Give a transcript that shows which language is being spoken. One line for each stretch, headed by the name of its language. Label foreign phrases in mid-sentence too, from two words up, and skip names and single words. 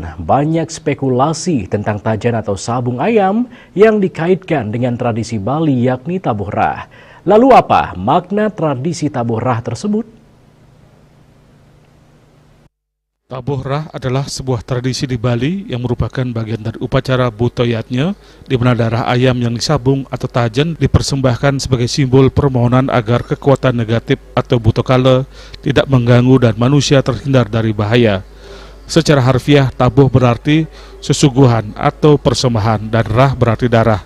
Indonesian: Banyak spekulasi tentang Tajan atau sabung ayam yang dikaitkan dengan tradisi Bali yakni tabuh rah. Lalu apa makna tradisi tabuh rah tersebut? Tabuh rah adalah sebuah tradisi di Bali yang merupakan bagian dari upacara butoyatnya, di mana darah ayam yang disabung atau tajan dipersembahkan sebagai simbol permohonan agar kekuatan negatif atau butokala tidak mengganggu dan manusia terhindar dari bahaya. Secara harfiah, tabuh berarti sesuguhan atau persembahan dan rah berarti darah.